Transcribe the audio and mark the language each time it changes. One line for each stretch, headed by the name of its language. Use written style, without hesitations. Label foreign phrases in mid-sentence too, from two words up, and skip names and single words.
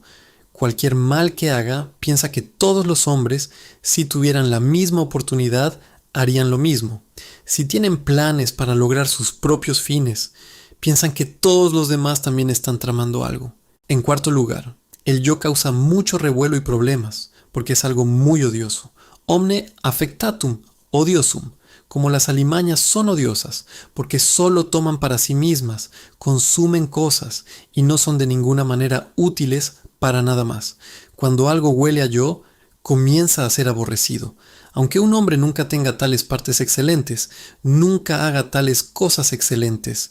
Spanish: Cualquier mal que haga, piensa que todos los hombres, si tuvieran la misma oportunidad, harían lo mismo. Si tienen planes para lograr sus propios fines, piensan que todos los demás también están tramando algo. En cuarto lugar, el yo causa mucho revuelo y problemas, porque es algo muy odioso.
Latin: Omne affectatum odiosum,
Spanish: como las alimañas son odiosas, porque solo toman para sí mismas, consumen cosas y no son de ninguna manera útiles para nada más. Cuando algo huele a yo, comienza a ser aborrecido. Aunque un hombre nunca tenga tales partes excelentes, nunca haga tales cosas excelentes.